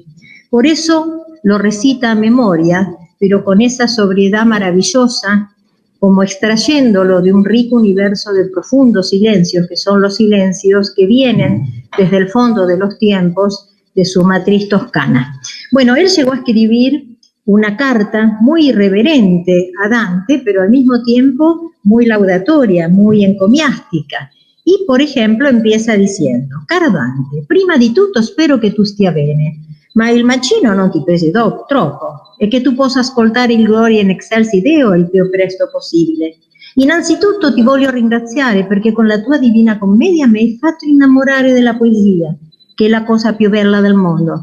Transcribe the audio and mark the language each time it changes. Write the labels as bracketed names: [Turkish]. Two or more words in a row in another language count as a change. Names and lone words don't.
[Spanish] Por eso lo recita a memoria, pero con esa sobriedad maravillosa, como extrayéndolo de un rico universo de profundos silencios, que son los silencios que vienen desde el fondo de los tiempos de su matriz toscana. Bueno, él llegó a escribir una carta muy irreverente a Dante, pero al mismo tiempo muy laudatoria, muy encomiástica. Y, por ejemplo, empieza diciendo: [Italian] «Caro Dante, prima di tutto spero che tu stia bene, ma il macino non ti pesi troppo e che tu possa ascoltare il [Latin] Gloria in Excelsis Deo [Italian] il più presto possibile. Innanzitutto ti voglio ringraziare perché con la tua Divina Commedia mi hai fatto innamorare della poesia, che è la cosa più bella del mondo.